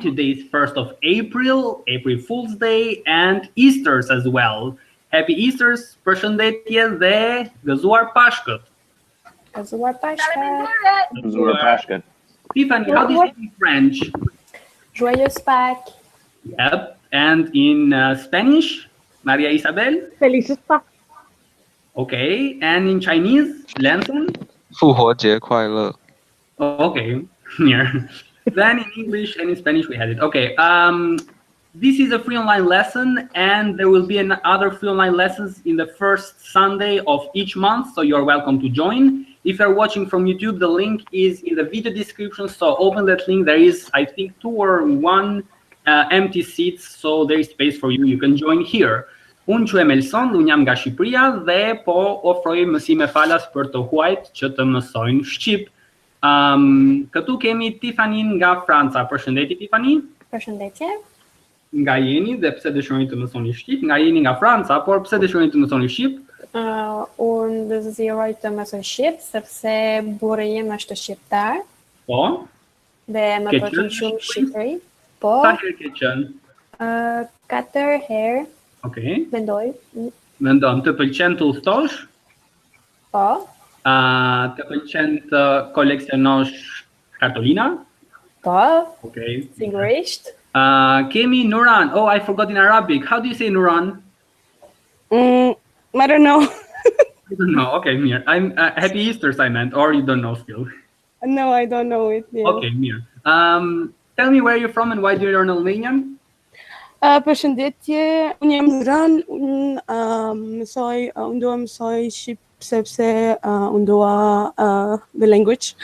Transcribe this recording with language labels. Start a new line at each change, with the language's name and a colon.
English: Today is 1st of April, April Fool's Day, and Easter's as well. Happy Easter's,
Albanian: përshëndetje dhe gëzuar Pashkët. Gëzuar Pashka. Gëzuar Pashkët.
English: Tiffany, how do you say in French?
French: Joyeux Pâques.
English: Yep, and in Spanish, Maria Isabel?
Spanish: Felices Pâques.
English: Okay, and in Chinese, Lanson?
Chinese: 复活节快乐。
English: Okay, here. Then in English and in Spanish we had it. Okay, this is a free online lesson, and there will be other free online lessons in the first Sunday of each month, so you're welcome to join. If you're watching from YouTube, the link is in the video description, so open that link. There is, I think, 2 or 1 empty seats, so there is space for you. You can join here.
Albanian: Unë quhem Elson, unë jam nga Shqipëria dhe po ofroj mësime falas për të huajt që të mësojnë shqip. Këtu kemi Tiffany nga Franca. Përshëndetje Tiffany. Përshëndetje. Nga jeni dhe pse dëshironi të mësoni shqip? Nga jeni nga Franca, por pse dëshironi të mësoni shqip? Unë dëshiroj të mësoj shqip sepse burri im është shqiptar. Po. Dhe më pëlqen shumë Shqipëri. Po. Sa herë ke qenë? 4 herë. Okej. Mendoj. Mendon, të pëlqen të udhëtosh? Po. Të pëlqen të koleksionosh kartolina? Po.
English: Okay.
Albanian: Sigurisht. Kemi Nuran.
English: Oh, I forgot in Arabic. How do you say Nuran? I don't know. You don't know. Okay, Mir. I'm Happy Easter's I meant, or you don't know still. No, I don't know it. Yeah. Okay, Mir. Tell me where you're from and why do you learn Albanian?
Albanian: Përshëndetje, unë jam Nuran, unë dua mësoj shqip sepse unë dua
English: the language.